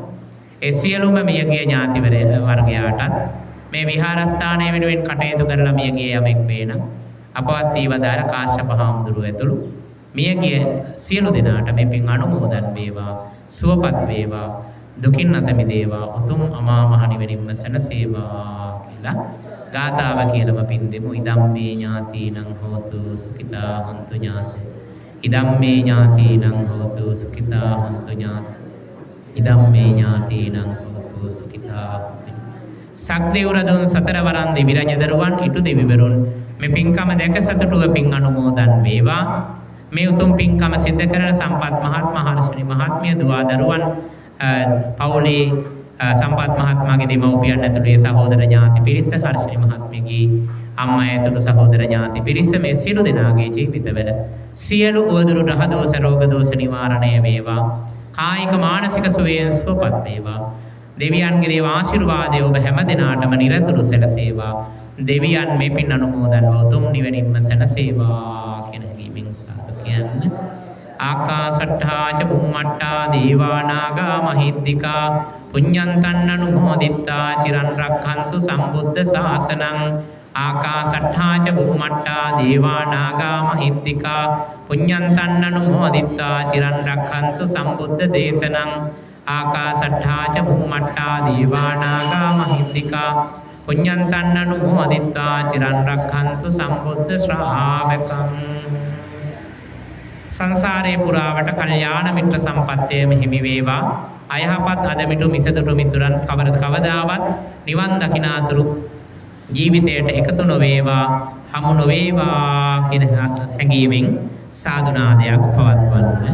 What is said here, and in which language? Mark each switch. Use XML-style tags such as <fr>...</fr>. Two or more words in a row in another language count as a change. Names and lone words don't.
<si>ඒ සියලුම මියගිය ඥාති වර්ගයාටත් මේ විහාරස්ථානය වෙනුවෙන් කටයුතු කරලා මියගිය යමෙක් වේනම් අපවත් ඊවදාර කාශ්‍යප හාමුදුරුව ඇතුළු මියගිය සියලු දෙනාට මේ පින් අනුමෝදන් වේවා, සුවපත් වේවා, දුකින් අත මිදේවා, උතුම් අමා මහ නිවනින්ම සැනසේවා කියලා ගාථාව කියලාම පින් දෙමු.</si> <pi>ඉදම්මේ ඥාතිනං හෝතු සුඛිතා හොන්තු ඥාතේ. ඉදම්මේ ඥාතිනං හෝතු සුඛිතා හොන්තු ඥාතේ. ඉදම්මේ ඥාතිනං හෝතු සුඛිතා හොන්තු.</pi> <si>සක්දේව රදුන් සතර වරන් දෙවි රජ දරුවන් ඉටු දෙවිවරුන් මේ පින්කම දැක සතුටුව පින් අනුමෝදන් වේවා. මේ උතුම් පින්කම සිද්ධ කරන සම්පත් මහත්මයා, හර්ෂණී මහත්මිය, දුවා දරුවන්, පවුලේ සම්පත් මහත්මයාගේ දෙමව්පියන් ඇතුළු ඒ සහෝදර ඥාති පිරිස, හර්ෂණී මහත්මියගේ අම්මා ඇතුළු සහෝදර ඥාති පිරිස මේ සියලු දෙනාගේ ජීවිතවල සියලු උවදුරු රහ දෝෂ රෝග දෝෂ නිවාරණය වේවා. කායික මානසික සුවයෙන් සුවපත් වේවා. දෙවියන්ගේ දේව ආශිර්වාදය ඔබ හැම දිනාටම නිරතුරු සැලසේවා. දෙවියන් මේ පින් අනුමෝදන් උතුම් නිවනින්ම සැනසේවා කියන හැඟීමෙන් සාදු කියන්න.</si> <pi>ආකාශට්ඨා ච බුම්මට්ඨා දේවා නාග මහිද්దికා පුඤ්ඤන්තං අනුමෝදිත්වා චිරන් රක්ඛන්තු සම්බුද්ධ ශාසනං. ආකාශට්ඨා ච බුම්මට්ඨා දේවා නාග මහිද්దికා පුඤ්ඤන්තං අනුමෝදිත්වා චිරන් රක්ඛන්තු සම්බුද්ධ දේශනං. ආකාශට්ඨා ච බුම්මට්ඨා දේවා නාග මහිද්దికා පුඤ්ඤන්තං අනුමෝදිත්වා චිරන් රක්ඛන්තු සම්බුද්ධ ශ්‍රාවකං.</pi> <si>සංසාරේ පුරාවට කල්යාණ මිත්‍ර සම්පත්තේම හිමි වේවා. අයහපත් අදමිටු මිසදුටු මිතුරන් කවදාවත් නිවන් දකිනාතුරු ජීවිතයට එකතු නොවේවා, හමු නොවේවා කියන හැඟීමෙන් සාදුනාදයක් පවත්වන්න.</si>